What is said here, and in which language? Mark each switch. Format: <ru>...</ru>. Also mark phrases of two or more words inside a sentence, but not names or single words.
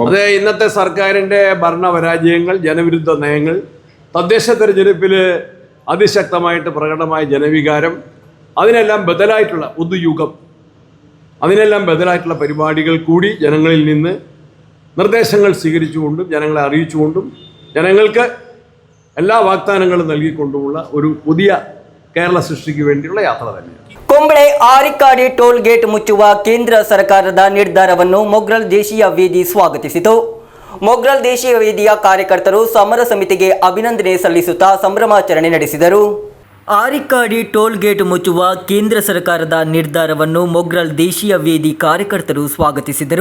<ml>അതെ, ഇന്നത്തെ സർക്കാരിൻ്റെ ഭരണപരാജയങ്ങൾ, ജനവിരുദ്ധ നയങ്ങൾ, തദ്ദേശ തെരഞ്ഞെടുപ്പിൽ അതിശക്തമായിട്ട് പ്രകടമായ ജനവികാരം, അതിനെല്ലാം ബദലായിട്ടുള്ള പുതുയുഗം, അതിനെല്ലാം ബദലായിട്ടുള്ള പരിപാടികൾ കൂടി ജനങ്ങളിൽ നിന്ന് നിർദ്ദേശങ്ങൾ സ്വീകരിച്ചുകൊണ്ടും ജനങ്ങളെ അറിയിച്ചുകൊണ്ടും ജനങ്ങൾക്ക് എല്ലാ വാഗ്ദാനങ്ങളും നൽകിക്കൊണ്ടുമുള്ള ഒരു പുതിയ കേരള സൃഷ്ടിക്ക് വേണ്ടിയുള്ള യാത്ര തന്നെയാണ്.</ml> <kn>ಕುಂಬ್ಳೆ ಆರಿಕಾಡಿ ಟೋಲ್ ಗೇಟ್ ಮುಚ್ಚುವ ಕೇಂದ್ರ ಸರ್ಕಾರದ ನಿರ್ಧಾರವನ್ನು ಮೊಗ್ರಲ್ ದೇಶೀಯ ವೇದಿ ಸ್ವಾಗತಿಸಿತು. ಮೊಗ್ರಾಲ್ ದೇಶೀಯ ವೇದಿಯ ಕಾರ್ಯಕರ್ತರು ಸಮರ ಸಮಿತಿಗೆ ಅಭಿನಂದನೆ ಸಲ್ಲಿಸುತ್ತಾ ಸಂಭ್ರಮಾಚರಣೆ ನಡೆಸಿದರು. ಆರಿಕ್ಕಾಡಿ ಟೋಲ್ ಗೇಟ್ ಮುಚ್ಚುವ ಕೇಂದ್ರ ಸರ್ಕಾರದ ನಿರ್ಧಾರವನ್ನು ಮೊಗ್ರಾಲ್ ದೇಶೀಯ ವೇದಿ ಕಾರ್ಯಕರ್ತರು ಸ್ವಾಗತಿಸಿದರು.</kn>